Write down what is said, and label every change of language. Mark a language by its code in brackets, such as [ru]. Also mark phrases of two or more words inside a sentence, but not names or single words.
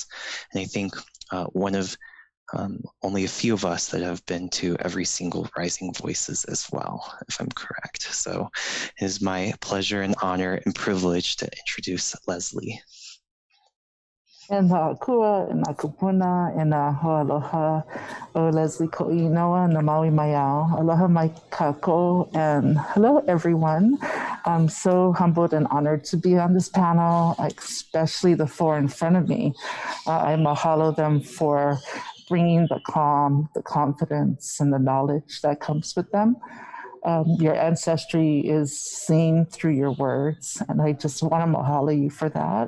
[en] And I think one of only a few of us that have been to every single Rising Voices as well, if I'm correct. So it is my pleasure and honor and privilege to introduce Leslie. [haw] And kua and kupuna and hoaloha o Leslie Ko'inoa na Maui Maiao. Aloha mai kako, [en] and hello everyone. I'm so humbled and honored to be on this panel, especially the four in front of me. I mahalo them for bringing the calm, the confidence, and the knowledge that comes with them. Your ancestry is seen through your words, and I just want to mahalo you for that.